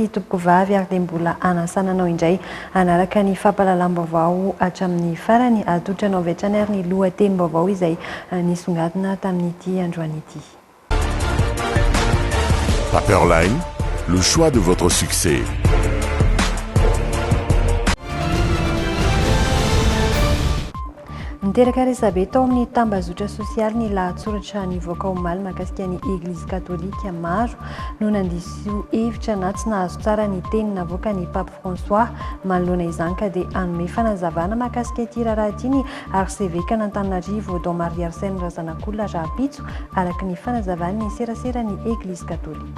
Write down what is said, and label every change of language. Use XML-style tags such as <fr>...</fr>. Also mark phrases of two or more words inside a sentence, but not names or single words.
<mg>topoko vavy ary dia mbola anasananao indray anaraka ny fampahalalam-baovao hatramin'ny farany atotranao avy hatrany ary ny lohatenim-baovao izay nisongadina tamin'ity androany ity.</mg> <fr>Paperline, le choix de votre succès.</fr> <mg>Niteraka resabe tao amin'ny tambazotra sosialy ny lahatsoratra nivoaka omaly mahakasika ny Eglizy Katolika maro no nandiso hevitra na tsy nahazo tsara ny teny navoaka ny Pape François manoloana izany ka dia hanome fanazavana mahakasika ity raharaha ity ny archevêque n'Antananarivo Don Marie Arsène Razanakolona Rapitso araka ny fanazavana ny serasera ny Eglizy Katolika.</mg>